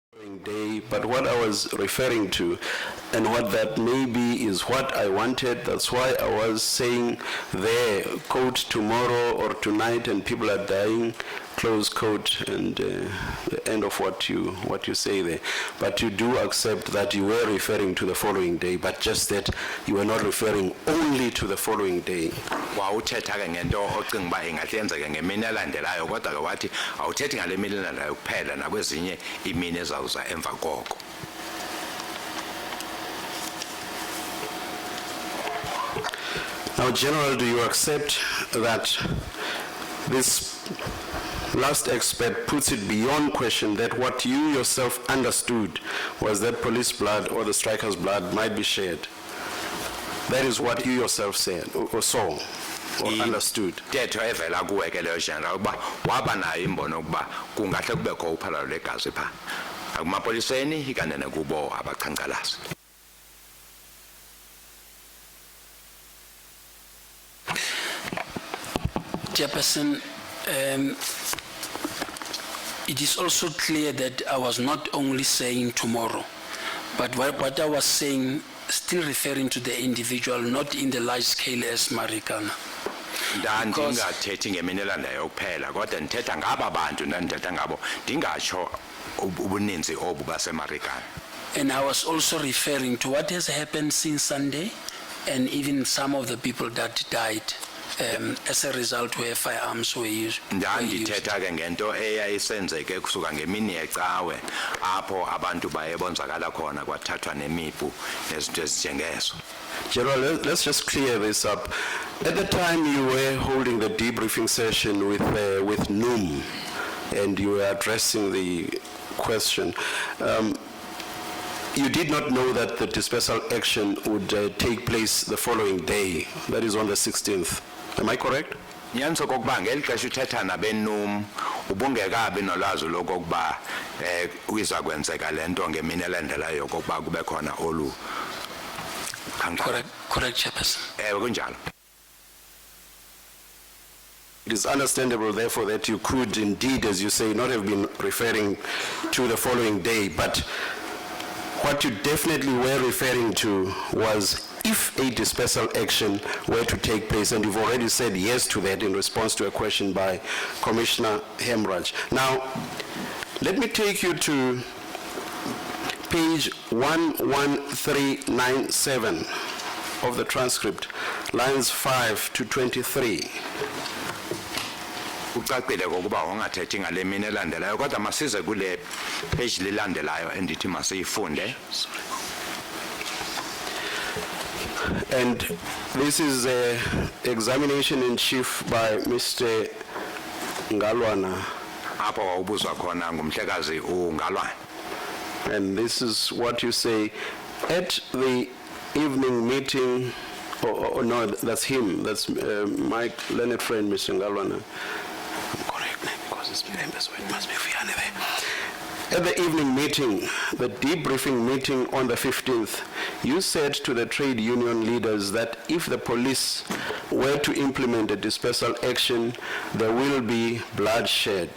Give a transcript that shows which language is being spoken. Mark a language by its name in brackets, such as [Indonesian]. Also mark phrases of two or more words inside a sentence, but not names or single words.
[English] following day, but what I was referring to, and what that maybe is what I wanted, that's why I was saying there, quote, tomorrow or tonight, and people are dying, close quote, and the end of what you say there. But you do accept that you were referring to the following day, but just that you were not referring only to the following day. [Xhosa] Wawuthetha ke ngento ocinga uba ingahle yenzeke ngemini elandelayo kodwa ke wathi awuthethi ngale mini elandelayo kuphela nakwezinye imini ezawuza emva koko. [English] Now, General, do you accept that this last expert puts it beyond question that what you yourself understood was that police blood or the striker's blood might be shared? That is what you yourself said or saw or understood. [Xhosa] Tetho evela kuwe ke leyo general uba waba nayo imbono ukuba kungahle kubekho uphalalo legazi pha. Akumapoliseni ikanene kubo abaqhankqalazi. [English] Chairperson, it is also clear that I was not only saying tomorrow, but what I was saying, still referring to the individual, not in the large scale as Marikana. [Xhosa] Ndingathethi ngemini elandelayo kuphela kodwa ndithetha ngaba bantu ndandithetha ngabo ndingatsho ubuninzi obu baseMarikana. [English] And I was also referring to what has happened since Sunday, and even some of the people that died as a result where firearms were used. [Xhosa] Ndandithetha ke ngento eyayisenzeke kusuka ngemini yecawe apho abantu baye bonzakala khona kwathathwa nemipu nezinto ezinjengezo. [English] General, let's just clear this up. At the time you were holding the debriefing session with NUM, and you were addressing the question, you did not know that the dispersal action would take place the following day, that is on the 16th. Am I correct? [Xhosa] Nyanso kokuba ngeli xesha uthetha nabenum ubungekabi nolwazi lokokuba uyiza kwenzeka lento ngemini elandelayo kokuba kube khona olu. [English] Correct, Chairperson. [Xhosa] Kunjalo. [English] It is understandable, therefore, that you could indeed, as you say, not have been referring to the following day, but what you definitely were referring to was if a dispersal action were to take place, and you've already said yes to that in response to a question by Commissioner Hemraj. Now, let me take you to page 11397 of the transcript, lines 5 to 23. [Xhosa] Ucacile kokuba ungathethi ngale mini elandelayo kodwa masize kule page lilandelayo endithi masiyifunde. [English] And this is an examination in chief by Mr. Ngalwana. [Xhosa] Apho wawubuzwa khona ngumhlekazi uNgalwana. [English] And this is what you say at the evening meeting. Oh, no, that's him. That's my learned friend, Mr. Ngalwana. I'm correct because it's members, so it must be Fiane there. At the evening meeting, the debriefing meeting on the 15th, you said to the trade union leaders that if the police were to implement a dispersal action, there will be bloodshed.